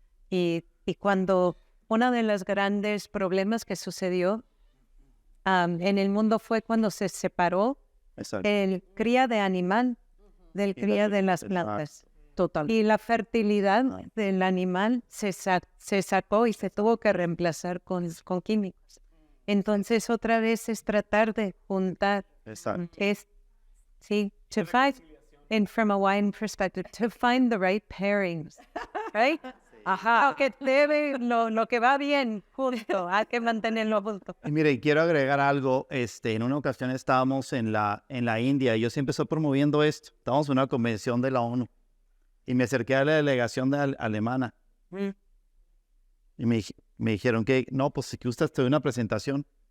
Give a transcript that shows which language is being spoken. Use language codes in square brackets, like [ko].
[es] Y cuando uno de los grandes problemas que sucedió en el mundo fue cuando se separó el cría de animal del cría de las plantas. Total. Y la fertilidad del animal se sacó y se tuvo que reemplazar con químicos. Entonces, otra vez es tratar de juntar. [en] To find, and from a wine perspective, to find the right pairings, right? [es] Ajá. Lo que va bien junto, hay que mantenerlo junto. Y mire, quiero agregar algo. En una ocasión estábamos en la India y yo siempre estoy promoviendo esto. Estábamos en una convención de la ONU y me acerqué a la delegación alemana. Y me dijeron que, no, pues si gustas te doy una presentación.